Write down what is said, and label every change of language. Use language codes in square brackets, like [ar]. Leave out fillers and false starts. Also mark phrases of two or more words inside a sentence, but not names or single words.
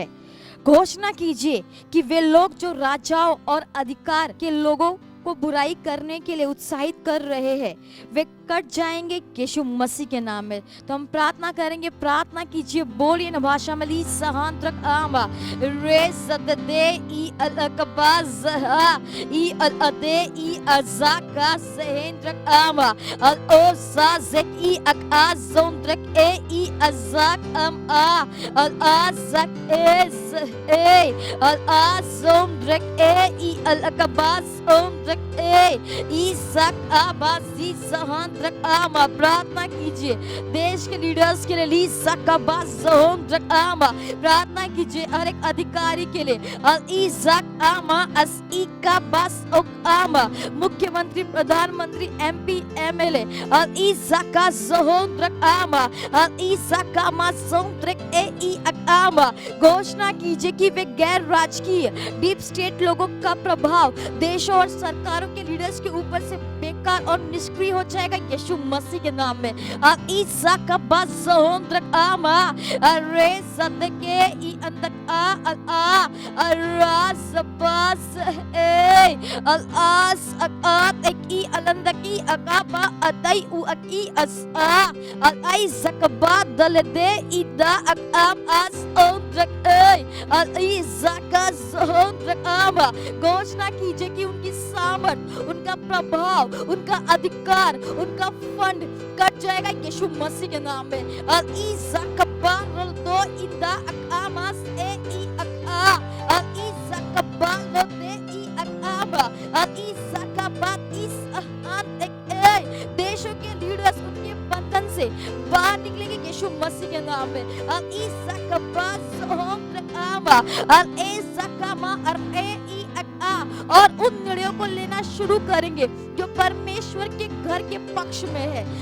[hi] घोषणा कीजिए कि वे लोग जो राजाओं और अधिकार के लोगों को बुराई करने के लिए उत्साहित कर रहे हैं, वे कट जाएंगे यीशु मसीह के नाम में। तो हम प्रार्थना करेंगे, प्रार्थना कीजिए, बोलिए ना भाषा में। ली सहांत्रक आमा रे सददे ई अलकबाज ई अलदे ई अजाका सहेंद्रक आमा अल ओ साजेक ई अकाजोंद्रक ए ई अजाक अम आ अल आजक ए अल आजोंद्रक ए ई अलकबाज ओंद्रक ए ईसक आबासी सहांद्रक आमा। प्रार्थना कीजिए देश के लीडर्स के लिए। ली सकबास सहांद्रक आमा, प्रार्थना कीजिए हर एक अधिकारी के लिए। अल ईसक आमा अस इका बस ओक आमा, मुख्यमंत्री, प्रधानमंत्री, एमपी, एमएलए। अल ईसका सहांद्रक आमा अल ईसका मा सहांद्रक ए ई आमा। घोषणा कीजिए कि वे गैर राजकीय [en] deep state [hi] लोगों का प्रभाव देशों और सरकारों के लीडर्स के ऊपर से बेकार और निष्क्रिय हो जाएगा यीशु मसीह के नाम में। ईसा का बस सहोंद्रक आमा अरे सदके ई अंदक आ रास बस ए अल आस अकात एक ई अलंदकी अकाबा अतई उ अकी अस अल आई सकबा दलदे इदा अकाम अस ओंद्रक ए अल ईसा का सहोंद्रक आमा। घोषणा कीजिए कि उनकी सामर्थ, उनका प्रभाव, उनका अधिकार, उनका फंड कट जाएगा यीशु मसीह के नाम में। अल ईसा कबाल दो इंदा अकामास ए ई अका अल ईसा कबाल दे ई अकाबा अल ईसा कबात इस अहान एक ए। देशों के लीडर्स उनके बंधन से बाहर निकलेंगे यीशु मसीह के नाम में। अल ईसा कबाल सोहम आमा अल ईसा कमा अर ए ई और उन निर्णयों को लेना शुरू करेंगे जो परमेश्वर के घर के पक्ष में है।